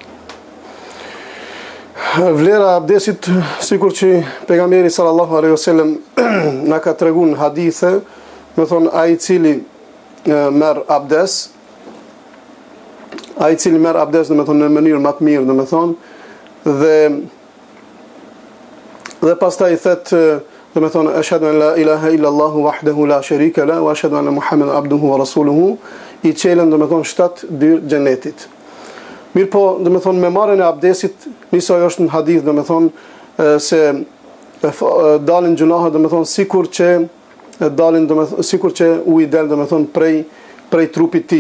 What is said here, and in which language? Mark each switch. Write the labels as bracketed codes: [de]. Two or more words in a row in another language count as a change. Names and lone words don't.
[sq] Vlera e abdesit, sikur që pejgamberi [ar] صلى الله عليه وسلم [sq] na ka treguar në hadithe, do thon ai i cili merr abdes, ai i cili merr abdes, do thon në mënyrë më të mirë, do thon, dhe pastaj thet, do thon [ar] أشهد أن لا إله إلا الله وحده لا شريك له وأشهد أن محمدا عبده ورسوله, [sq] i çelën do thon 7 dyr xhenetit. Mirë po, do me thonë, me marrjen e abdesit, njësoj është në hadith, do me thonë, se dalin gjunahet, do me thonë, sikur që u i del, do me thonë, prej trupit ti.